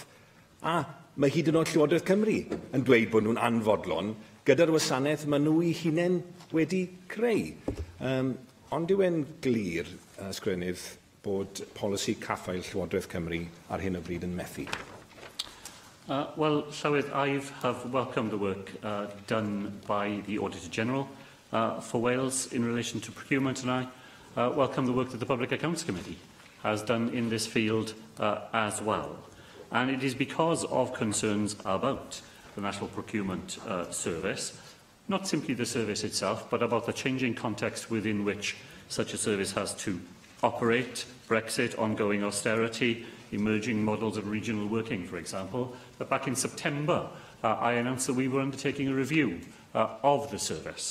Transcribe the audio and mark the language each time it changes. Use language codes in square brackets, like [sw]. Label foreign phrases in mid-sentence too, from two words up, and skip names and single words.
[cy] A mae hyd yn oed Llywodraeth Cymru yn dweud bod nhw'n anfodlon gyda'r wasanaeth maen nhw eu hunain wedi creu. Ond yw e'n glir, ysgrifennydd, bod polisi caffael Llywodraeth Cymru ar hyn o bryd yn methu? [en] Well, Llywydd, I have welcomed the work done by the Auditor General for Wales in relation to procurement, and I welcome the work that the Public Accounts Committee has done in this field as well. And it is because of concerns about the National Procurement Service, not simply the service itself, but about the changing context within which such a service has to operate, Brexit, ongoing austerity, emerging models of regional working, for example, that back in September I announced that we were undertaking a review of the service.